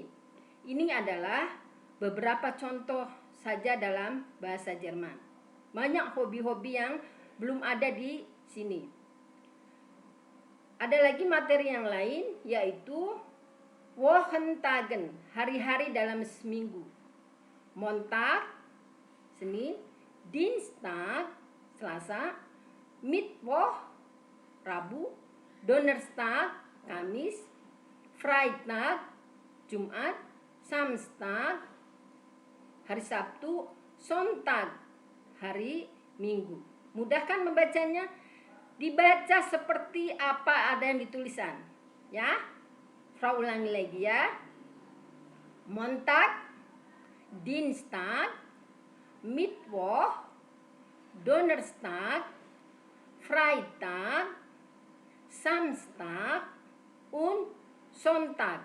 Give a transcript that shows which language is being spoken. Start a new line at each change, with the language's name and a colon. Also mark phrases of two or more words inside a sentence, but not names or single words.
Indonesian: Ini adalah beberapa contoh saja dalam bahasa Jerman. Banyak hobi-hobi yang belum ada di sini. Ada lagi materi yang lain, yaitu Wochentagen, hari-hari dalam seminggu.
German: Montag, Senin, Dienstag, Selasa, Mittwoch, Rabu, Donnerstag, Kamis, Freitag, Jumat, Samstag,
Indonesian: hari Sabtu, Sonntag, hari Minggu. Mudah kan membacanya? Dibaca seperti apa ada yang ditulisan. Ya, Frau ulangi lagi ya.
German: Montag, Dienstag, Mittwoch, Donnerstag, Freitag, Samstag, und Sonntag.